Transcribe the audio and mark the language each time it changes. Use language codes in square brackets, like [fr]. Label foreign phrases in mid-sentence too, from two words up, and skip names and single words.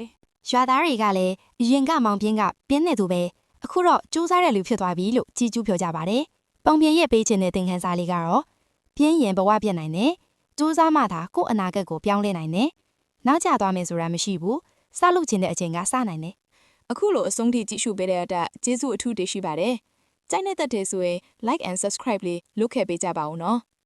[my] ရွာသားတွေကလည်းအရင်ကမောင်ပြင်းကပြင်းနေသူပဲအခုတော့စူးစမ်းတဲ့လူဖြစ်သွားပြီလို့ကြည်ကျူးပြောကြပါတယ်ပုံပြင်ရဲ့ပေးခြင်းတဲ့သင်ခန်းစာလေးကတော့ပြင်းရင်ဘဝပြတ်နိုင်တယ်စူးစမ်းမှသာကိုယ့်အနာဂတ်ကိုပြောင်းလဲနိုင်တယ်နောက်ကျသွားမယ်ဆိုတာမရှိဘူးစလုပ်ခြင်းတဲ့အချိန်ကစနိုင်တယ် အခုလိုအဆုံးထိကြည့်ရှုပေးတဲ့အတွက်ကျေးဇူးအထူးတင်ရှိပါတယ်ကြိုက်နေတဲ့တဲ့ဆိုရင် [en] like and subscribe [my] လေးလုပ်ခဲ့ပေးကြပါဦးနော်